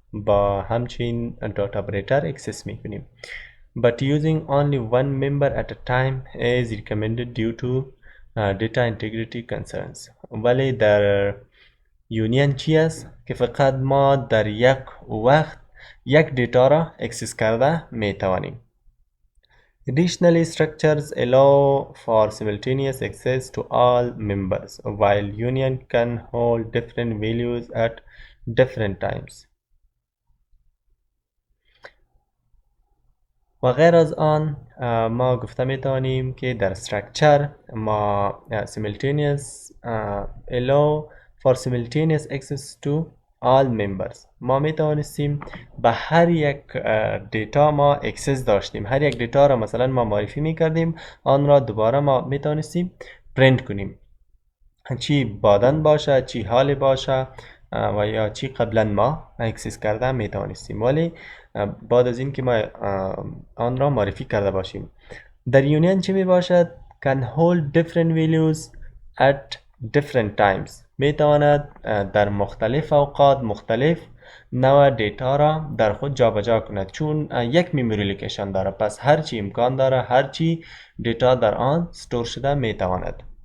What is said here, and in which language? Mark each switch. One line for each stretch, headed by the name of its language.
Persian: با همچین داتا اپریتر اکسس میکنیم.
English: But using only one member at a time is recommended due to data integrity concerns.
Persian: ولی در یونین چی است که فقط ما در یک وقت یک دیتا را اکسس کرده میتوانیم.
English: Additionally, structures allow for simultaneous access to all members, while union can hold different values at different times.
Persian: و غیر از آن ما گفته میتوانیم که در structure ما
English: simultaneous allow for simultaneous access to all members.
Persian: ما میتوانستیم به هر یک دیتا ما اکسس داشتیم. هر یک دیتا را مثلا ما معرفی میکردیم، آن را دوباره ما میتوانستیم پرینت کنیم، چی بعداً باشه، چی حال باشه و یا چی قبلا ما اکسس کرده میتوانستیم، ولی بعد از این که ما آن را معرفی کرده باشیم. در یونین چی می باشد؟
English: can hold different values at different times.
Persian: میتواند در مختلف اوقات مختلف نوع دیتا را در خود جابجا کند، چون یک میموری لوکیشن داره، پس هرچی امکان داره هرچی دیتا در آن استور شده میتواند.